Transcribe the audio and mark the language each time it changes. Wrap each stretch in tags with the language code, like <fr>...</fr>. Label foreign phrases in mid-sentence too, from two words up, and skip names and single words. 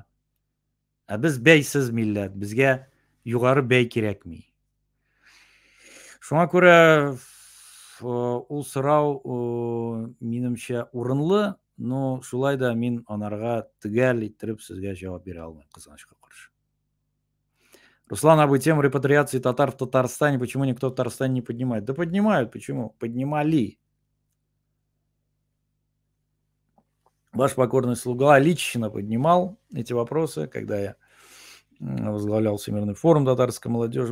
<tt>Без бәйсез милләт, безгә югары бәй кирәкми. Шуңа күрә ул сорау минемчә урынлы, но шулай да мин анарга төгәл иттереп сезгә җавап бирә алмыйм, кызганычка каршы.</tt> <ru>Руслан, об тему репатриации татар в Татарстане, почему никто в Татарстане не поднимает? Да поднимают, почему? Поднимали. Ваш покорный слуга лично поднимал эти вопросы, когда я возглавлял Всемирный форум татарской молодежи.</ru>